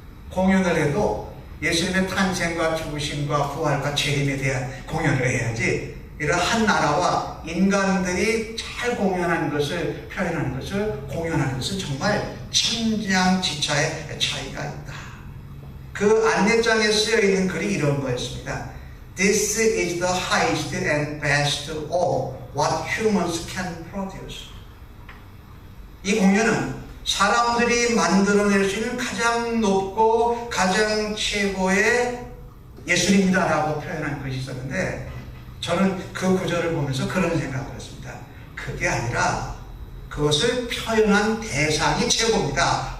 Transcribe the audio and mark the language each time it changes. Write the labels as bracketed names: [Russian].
[Korean] 공연을 해도 예수님의 탄생과 죽으심과 부활과 재림에 대한 공연을 해야지, 이런 한 나라와 인간들이 잘 공연하는 것을, 표현하는 것을, 공연하는 것은 정말 천냥지차의 차이가 있다. 그 안내장에 쓰여 있는 글이 이런 거였습니다. [English] This is the highest and best of what humans can produce. [Korean] 이 공연은 사람들이 만들어낼 수 있는 가장 높고 가장 최고의 예술입니다 라고 표현한 것이 있었는데, 저는 그 구절을 보면서 그런 생각을 했습니다. 그게 아니라 그것을 표현한 대상이 최고입니다.